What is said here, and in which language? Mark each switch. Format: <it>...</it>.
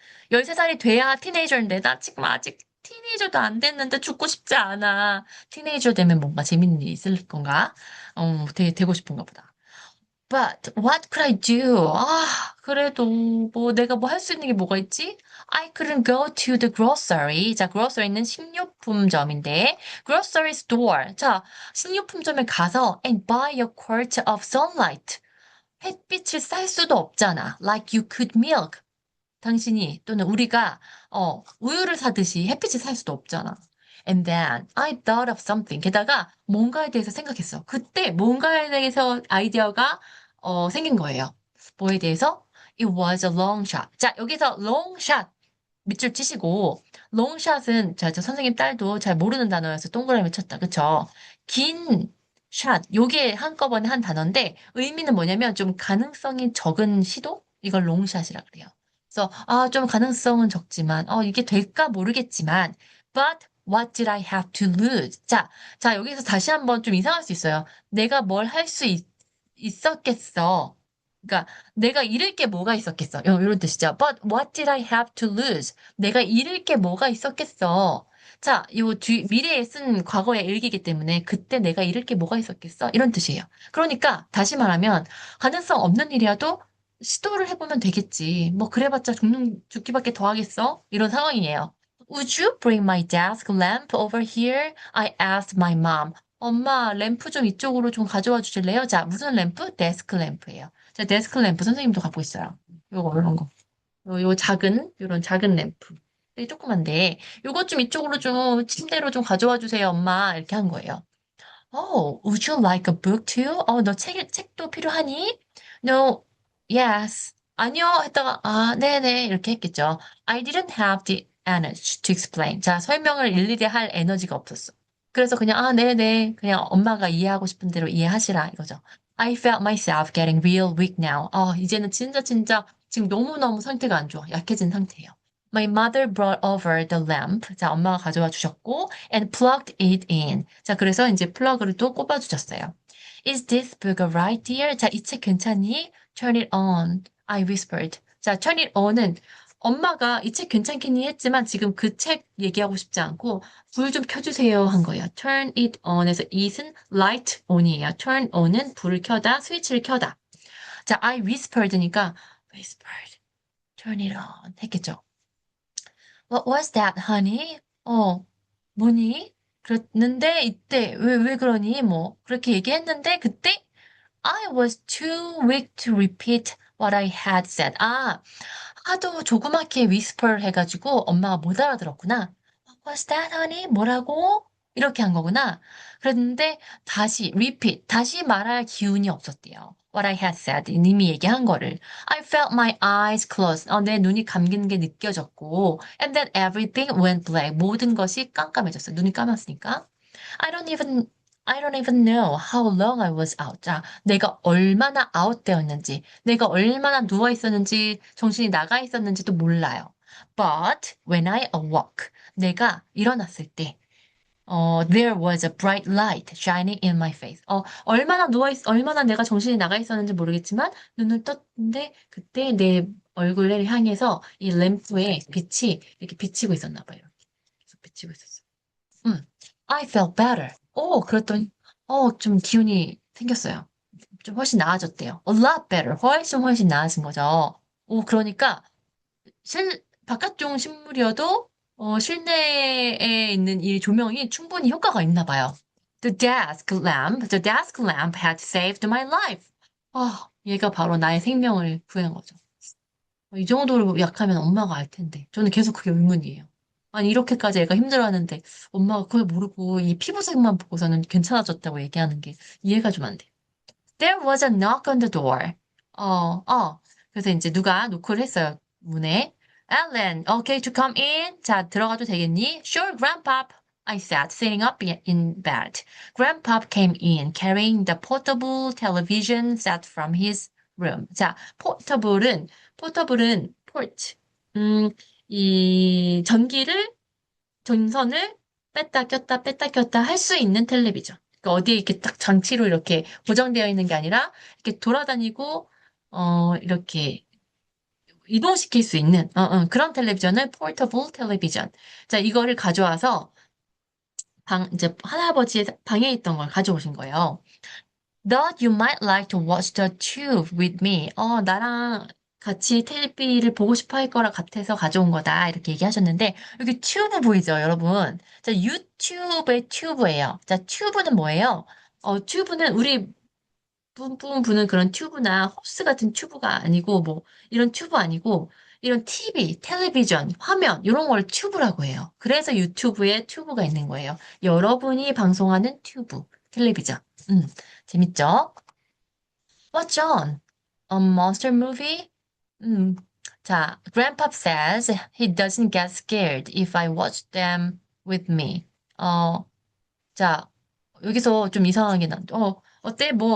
<ko>13살이 돼야 티네이저인데, 나 지금 아직 티네이저도 안 됐는데 죽고 싶지 않아. 티네이저 되면 뭔가 재밌는 일이 있을 건가? 되고 싶은가 보다.</ko> <en>But what could I do?</en> <ko>그래도 뭐 내가 뭐 할 수 있는 게 뭐가 있지?</ko> <en>I couldn't go to the grocery.</en> <ko>자, grocery는 식료품점인데, grocery store. 자, 식료품점에 가서</ko> <en>and buy a quart of sunlight.</en> <ko>햇빛을 쌀 수도 없잖아.</ko> <en>Like you could milk.</en> <ko>당신이 또는 우리가 우유를 사듯이 햇빛을 살 수도 없잖아.</ko> <en>And then I thought of something.</en> <ko>게다가 뭔가에 대해서 생각했어. 그때 뭔가에 대해서 아이디어가 생긴 거예요. 뭐에 대해서?</ko> <en>It was a long shot.</en> <ko>자, 여기서 long shot 밑줄 치시고 long shot은 저 선생님 딸도 잘 모르는 단어여서 동그라미 쳤다. 그쵸? 긴 샷. 요게 한꺼번에 한 단어인데 의미는 뭐냐면 좀 가능성이 적은 시도? 이걸 롱샷이라 그래요. 그래서 좀 가능성은 적지만 이게 될까 모르겠지만</ko> <en>but what did I have to lose?</en> <ko>자, 여기서 다시 한번 좀 이상할 수 있어요. 내가 뭘 할 수 있었겠어. 그러니까 내가 잃을 게 뭐가 있었겠어. 이런 뜻이죠.</ko> <en>But what did I have to lose?</en> <ko>내가 잃을 게 뭐가 있었겠어. 자, 미래에 쓴 과거의 일기이기 때문에 그때 내가 잃을 게 뭐가 있었겠어? 이런 뜻이에요. 그러니까 다시 말하면 가능성 없는 일이라도 시도를 해보면 되겠지. 뭐 그래봤자 죽기밖에 더 하겠어? 이런 상황이에요.</ko> <en>Would you bring my desk lamp over here? I asked my mom.</en> <ko>엄마, 램프 좀 이쪽으로 좀 가져와 주실래요? 자, 무슨 램프? 데스크 램프예요. 자, 데스크 램프 선생님도 갖고 있어요. 요거, 이런 거. 요런 작은 램프. 되게 조그만데, 요거 좀 이쪽으로 좀, 침대로 좀 가져와 주세요, 엄마. 이렇게 한 거예요.</ko> <en>Oh, would you like a book too?</en> <ko>너 책도 필요하니?</ko> <en>No, yes.</en> <ko>아니요. 했다가, 네네. 이렇게 했겠죠.</ko> <en>I didn't have the energy to explain.</en> <ko>자, 설명을 일일이 할 에너지가 없었어. 그래서 그냥, 아, 네네. 그냥 엄마가 이해하고 싶은 대로 이해하시라, 이거죠.</ko> <en>I felt myself getting real weak now.</en> <ko>이제는 진짜 지금 너무너무 상태가 안 좋아. 약해진 상태예요.</ko> <en>My mother brought over the lamp.</en> <ko>자, 엄마가 가져와 주셨고,</ko> <en>and plugged it in.</en> <ko>자, 그래서 이제 플러그를 또 꼽아 주셨어요.</ko> <en>Is this book alright, dear?</en> <ko>자, 이 책 괜찮니?</ko> <en>Turn it on. I whispered.</en> <ko>자, turn it on은 엄마가 이 책 괜찮겠니 했지만 지금 그 책 얘기하고 싶지 않고 불 좀 켜주세요 한 거예요. turn it on에서 it은 light on이에요. turn on은 불을 켜다, 스위치를 켜다. 자, I whispered니까 whispered,</ko> <en>turn it on</en> <ko>했겠죠.</ko> <en>What was that, honey?</en> <ko>뭐니? 그랬는데 이때 왜 그러니? 뭐 그렇게 얘기했는데 그때</ko> <en>I was too weak to repeat what I had said.</en> <ko>하도 조그맣게 whisper 해가지고 엄마가 못 알아들었구나. What's that, honey? 뭐라고? 이렇게 한 거구나. 그랬는데 다시 repeat, 다시 말할 기운이 없었대요.</ko> <en>What I had said,</en> <ko>님이 얘기한 거를.</ko> <en>I felt my eyes closed.</en> <ko>내 눈이 감기는 게 느껴졌고,</ko> <en>and then everything went black.</en> <ko>모든 것이 깜깜해졌어요. 눈이 감았으니까.</ko> <en>I don't even I don't even know how long I was out.</en> <ko>자, 내가 얼마나 아웃되었는지, 내가 얼마나 누워 있었는지, 정신이 나가 있었는지도 몰라요.</ko> <en>But when I awoke,</en> <ko>내가 일어났을 때,</ko> <en>there was a bright light shining in my face.</en> <ko>얼마나 내가 정신이 나가 있었는지 모르겠지만, 눈을 떴는데, 그때 내 얼굴을 향해서 이 램프에 빛이 이렇게 비치고 있었나 봐요. 계속 비치고 있었어. 음,</ko> <en>I felt better.</en> <ko>그랬더니, 좀 기운이 생겼어요. 좀 훨씬 나아졌대요.</ko> <en>A lot better.</en> <ko>훨씬 나아진 거죠. 그러니까, 바깥쪽 식물이어도, 실내에 있는 이 조명이 충분히 효과가 있나 봐요.</ko> <en>The desk lamp had saved my life.</en> <ko>얘가 바로 나의 생명을 구한 거죠. 이 정도로 약하면 엄마가 알 텐데. 저는 계속 그게 의문이에요. 아니, 이렇게까지 애가 힘들어하는데 엄마가 그걸 모르고 이 피부색만 보고서는 괜찮아졌다고 얘기하는 게 이해가 좀 안 돼.</ko> <en>There was a knock on the door.</en> <ko>그래서 이제 누가 노크를 했어요. 문에.</ko> <en>Ellen, okay to come in?</en> <ko>자, 들어가도 되겠니?</ko> <en>Sure, Grandpop. I said, sitting up in bed. Grandpop came in, carrying the portable television set from his room.</en> <ko>자, 포터블은 port. 음, 이 전선을 뺐다 꼈다 할 수 있는 텔레비전. 그러니까 어디에 이렇게 딱 장치로 이렇게 고정되어 있는 게 아니라 이렇게 돌아다니고 이렇게 이동시킬 수 있는 그런 텔레비전을 포터블 텔레비전. 자, 이거를 가져와서 이제 할아버지의 방에 있던 걸 가져오신 거예요.</ko> <en>Thought you might like to watch the tube with me.</en> <ko>나랑 같이 텔레비를 보고 싶어 할 거라 같아서 가져온 거다. 이렇게 얘기하셨는데, 여기 튜브 보이죠, 여러분? 자, 유튜브의 튜브예요. 자, 튜브는 뭐예요? 튜브는 우리 뿜뿜 부는 그런 튜브나 호스 같은 튜브가 아니고, 뭐, 이런 튜브 아니고, 이런 TV, 텔레비전, 화면, 이런 걸 튜브라고 해요. 그래서 유튜브에 튜브가 있는 거예요. 여러분이 방송하는 튜브, 텔레비전. 음, 재밌죠?</ko> <en>What's on? A monster movie? 음, 자, Grandpa says he doesn't get scared if I watch them with me.</en> <ko>자, 여기서 좀 이상하게 어때?</ko>